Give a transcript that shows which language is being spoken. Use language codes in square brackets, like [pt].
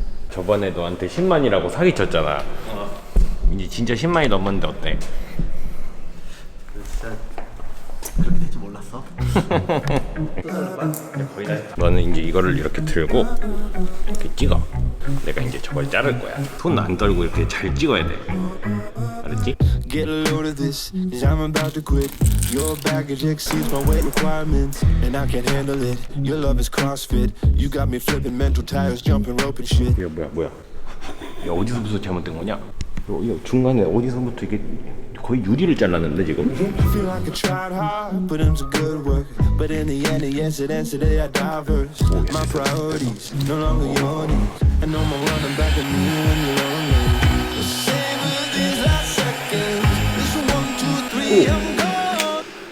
[ko] 저번에 너한테 10만이라고 사기쳤잖아. 이제 진짜 10만이 넘었는데 어때? 진짜 그렇게 될 줄 몰랐어. 너는 이제 이거를 이렇게 들고 이렇게 찍어. 내가 이제 저걸 자를 거야. 손 안 떨고 이렇게 잘 찍어야 돼. 알았지? [en] Get a load of this, cause I'm about to quit. Your baggage exceeds my weight requirements, and I can't handle it. Your love is CrossFit. You got me flipping mental tires, jumping rope and shit. [ko] 야 뭐야? 야 어디서부터 잘못된 거냐? 야, 중간에 어디서부터 이게 거의 유리를 잘랐는데 지금? [en] I feel like I tried hard, put in some good work, but in the end, the incidents today are diverse. My priorities no longer your needs. I know I'm running back to me when you're lonely. Savor these last seconds. This 1, 2, 3, I'm gone.